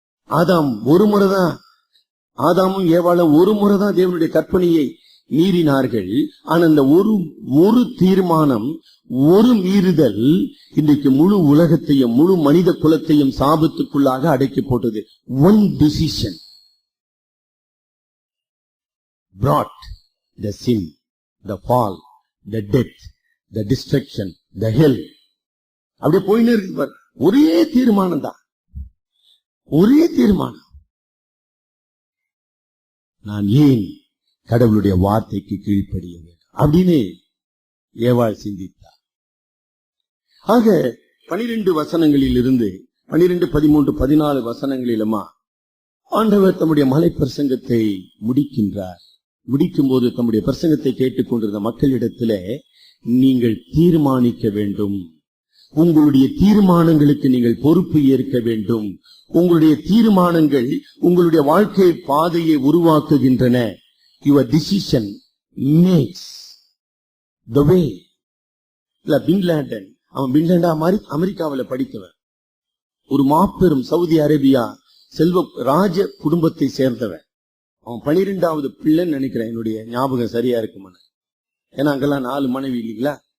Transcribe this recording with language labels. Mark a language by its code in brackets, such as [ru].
[ta] ஆதாம் ஒரு முறைதான், ஆதாமும் ஏவாளும் ஒரு முறைதான் தேவனுடைய கற்பனையை மீறினார்கள். ஆனா அந்த ஒரு தீர்மானம், ஒரு மீறுதல் இன்றைக்கு முழு உலகத்தையும் முழு மனித குலத்தையும் சாபத்துக்குள்ளாக அடக்கி போட்டது. [en] One decision brought the sin, the fall, the death, the destruction, the hell. [ta] அப்படியே போயினே இருக்கு பாரு. ஒரே தீர்மானம் தான், ஒரே தீர்மானம். நான் ஏன் கடவுளுடைய வார்த்தைக்கு கீழ்ப்படிய வேண்டும் அப்படின்னு ஏவாள் சிந்தித்தார். ஆக 12 வசனங்களில் இருந்து 12, 13, 14 வசனங்களிலுமா ஆண்டவர் தம்முடைய மலை பிரசங்கத்தை முடிக்கின்றார். முடிக்கும் போது தம்முடைய பிரசங்கத்தை கேட்டுக்கொண்டிருந்த மக்களிடத்திலே நீங்கள் தீர்மானிக்க வேண்டும், உங்களுடைய தீர்மானங்களுக்கு நீங்கள் பொறுப்பு ஏற்க வேண்டும், உங்களுடைய தீர்மானங்கள் உங்களுடைய வாழ்க்கை பாதையை உருவாக்குகின்றன. [en] Your decision makes the way. [ta] இல்ல பின்லாடன், அவன் பின்லாண்டா மாதிரி அமெரிக்காவில் படித்தவன், ஒரு மாபெரும் சவுதி அரேபியா செல்வ ராஜ குடும்பத்தை சேர்ந்தவன். அவன் 12வது பிள்ளைன்னு நினைக்கிறேன், என்னுடைய ஞாபகம் சரியா இருக்குமா? ஏன்னா அங்கெல்லாம் 4 மனைவி இல்லைங்களா?